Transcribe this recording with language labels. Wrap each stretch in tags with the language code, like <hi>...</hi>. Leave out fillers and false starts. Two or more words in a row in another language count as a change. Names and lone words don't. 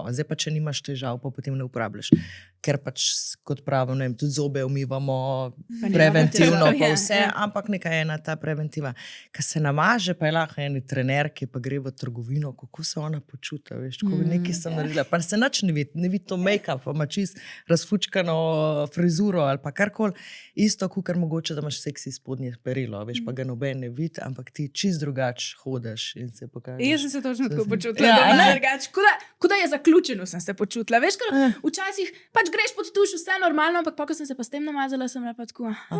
<sl>Zdaj pa, če nimaš težav, pa potem ne uporabljaš. Ker pač, kot pravim, ne vem, tudi zobe umivamo preventivno, pa vse, ampak neka je ena ta preventiva. Ko se namaže, pa je lahko eni trenerki, pa gre v trgovino, kako se ona počuta, veš, ko nekaj sem naredila. Pa se nič ne vidi to make-up, pa ima čist razfučkano frizuro ali pa karkoli. Isto, kukar mogoče, da imaš seksi spodnje perilo, veš, pa ga noben ne vidi, ampak ti čist drugač hodaš in se pokažeš. Jaz sem se točno tako počutila, kuda je zaključeno sem se počutila. Veš, ker včasih pač greš pod tuš, vse normalno, ampak ko sem se pa s tem namazala, sem bila pa tako.</sl>